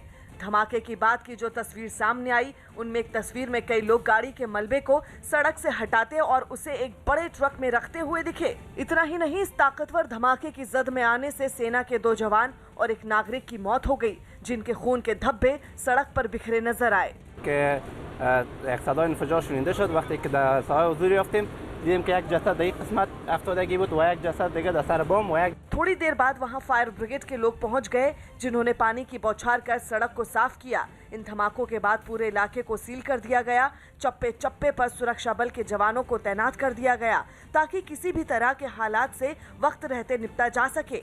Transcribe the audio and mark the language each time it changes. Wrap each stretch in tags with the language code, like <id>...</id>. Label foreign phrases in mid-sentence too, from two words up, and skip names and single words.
<hi>धमाके की बाद की जो तस्वीर सामने आई, उनमें एक तस्वीर में कई लोग गाड़ी के मलबे को सड़क से हटाते और उसे एक बड़े ट्रक में रखते हुए दिखे। इतना ही नहीं, इस ताकतवर धमाके की जद में आने से सेना के 2 जवान और एक नागरिक की मौत हो गई, जिनके खून के धब्बे सड़क पर बिखरे नजर आए।</hi> <fa>که یک صدای انفجار شنیده شد. وقتی که در ساحه حضور یافتیم دیدیم که یک جسد در این قسمت افتادگی بود و یک جسد دیگه در سر بم و یک</fa> <hi>थोड़ी देर बाद वहां</hi> <en>fire brigade</en> <hi>के लोग पहुंच गए, जिन्होंने पानी की बौछार कर सड़क को साफ किया। इन धमाकों के बाद पूरे इलाके को सील कर दिया गया। चप्पे चप्पे पर सुरक्षा बल के जवानों को तैनात कर दिया गया ताकि किसी भी तरह के हालात से वक्त रहते निपटा जा सके।</hi>